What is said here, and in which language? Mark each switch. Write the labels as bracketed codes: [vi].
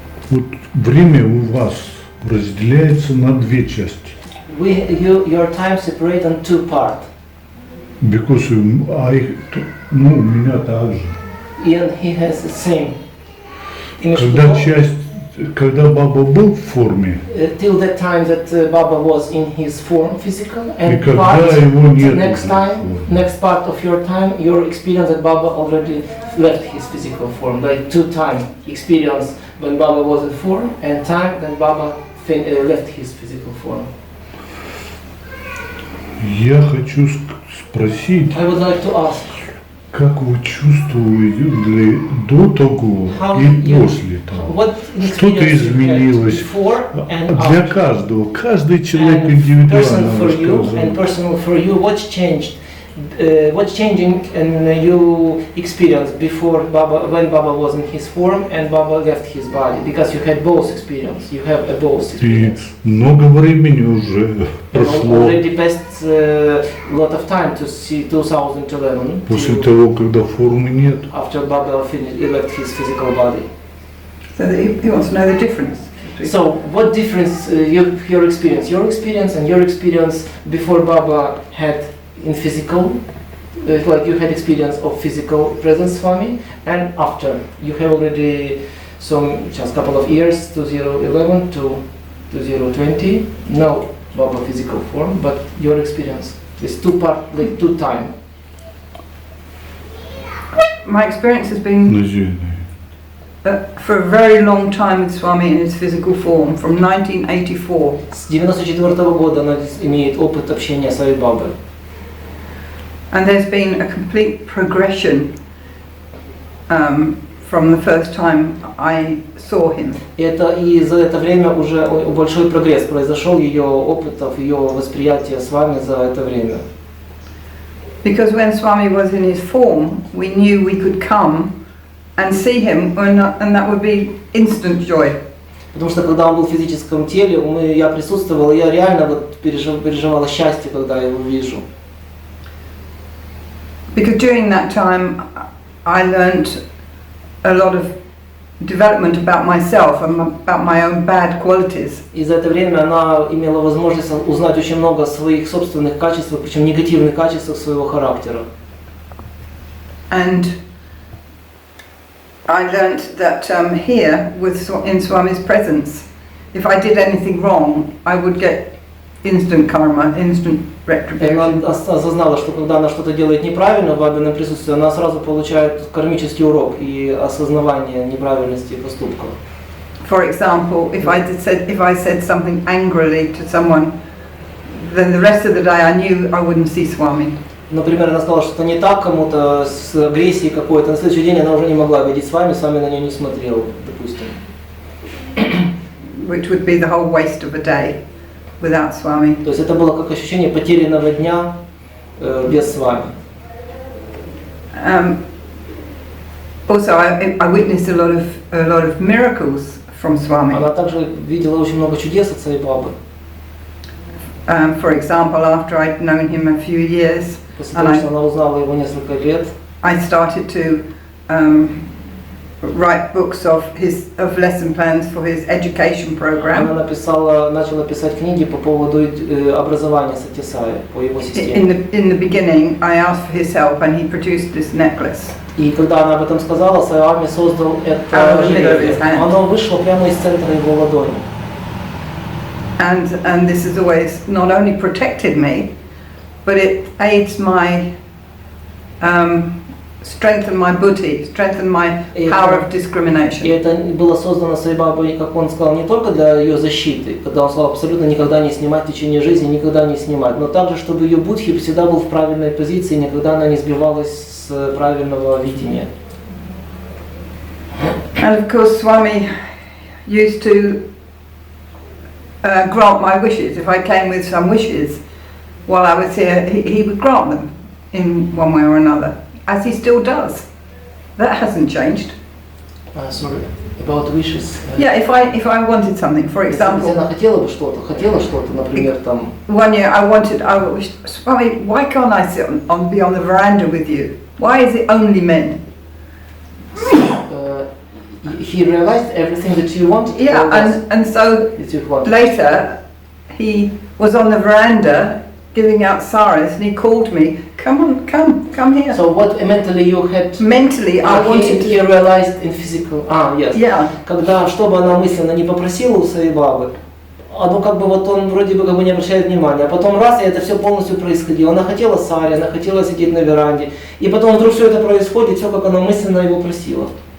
[ru] Вот время у вас разделяется на две части. [en] Your time separate on two parts. Because [ru] у меня также. [en] And he has the same. [ru] Когда Баба был в форме, [en] till that time that Baba was in his form, physical, and next part of your time, your experience that Baba already left his physical form, like two time experience when Baba was in form and time that Baba left his physical form. [ru] Я хочу спросить. [en] I would like to ask. [ru] Как вы чувствуете до того и после того? Что-то изменилось для каждого, каждый человек индивидуально рассказывает. [en] Personal for you, what's changed? What's changing in your experience before Baba, when Baba was in his form and Baba left his body? Because you had both experience, you have both experience. [ru] И много времени уже прошло. [en] Already passed a lot of time to see 2011. [ru] После того, когда формы нет. [en] After Baba left his physical body. So he wants to know the difference. So what difference your experience and your experience before Baba had in physical, like you had experience of physical presence Swami, and after you have already just couple of years, 2011 to 2020, no Baba physical form, but your experience is two part, like two time. My experience has been for a very long time with Swami in his physical form, from 1984. [ru] С 1994 года она имеет опыт общения с Саи Бабе. [en] And there's been a complete progression from the first time I saw him. [ru] И за это время уже большой прогресс произошел ее опытов, ее восприятия с вами за это время. [en] Because when Swami was in his form, we knew we could come and see him, and that would be instant joy. [ru] Потому что когда он был в физическом теле, я присутствовал, и я реально переживала счастье, когда я его вижу. [en] Because during that time, I learned a lot of development about myself and about my own bad qualities. [ru] И за это время она имела возможность узнать очень много своих собственных качеств, причем негативных качеств своего характера. [en] And I learned that here, in Swami's presence, if I did anything wrong, I would get instant karma, instant retribution. [ru] Она осознала, что когда она что-то делает неправильно в Бабином присутствии, она сразу получает кармический урок и осознавание неправильности поступков. [en] For example, if I said something angrily to someone, then the rest of the day I knew I wouldn't see Swami. [ru] Например, она сказала что-то не так кому-то с агрессией какой-то, на следующий день она уже не могла видеть с вами на нее не смотрел, допустим. [en] Which would be the whole waste of a day without Swami. [ru] То есть это было как ощущение потерянного дня без с вами. [en] Also, I witnessed a lot of miracles from Swami. [ru] Она также видела очень много чудес от Саи Бабы. [en] For example, after I'd known him a few years, [ru] После того, что она узнала его несколько лет, [en] I started to write books of lesson plans for his education program. [ru] Она начала писать книги по поводу образования Сатья Саи, по его системе. [en] In the beginning, I asked for his help, and he produced this necklace. [ru] И когда она об этом сказала, Саи создал это ожерелье. Оно вышло прямо из центра его ладони. [en] And this has always not only protected me, but it aids my strengthen my buddhi, strengthen my power of discrimination. [ru] И это было создано Саи Бабой, как он сказал, не только для ее защиты, когда он сказал абсолютно никогда не снимать в течение жизни, никогда не снимать, но также, чтобы ее будхи всегда был в правильной позиции, никогда она не сбивалась с правильного видения. [en] And of course, Swami used to grant my wishes. If I came with some wishes while I was here, he would grant them in one way or another, as he still does. That hasn't changed. Sorry, about wishes. Yeah, if I wanted something, for example. [ru] Она хотела что-то, например, там. [en] One year I wished, Swami, why can't I be on the veranda with you? Why is it only men? He realized everything that you wanted. Yeah, and so later he was on the veranda giving out saris, and he called me. Come here. So what mentally you had? Mentally, I wanted. He realized in physical. Yes. Yeah. [ru] Когда, чтобы она мысленно не попросила у Саи Бабы, оно как бы вот он вроде бы как бы не обращает внимания, а потом раз, и это все полностью происходило. Она хотела сари, она хотела сидеть на веранде, и потом вдруг все это происходит, все как она мысленно его просила.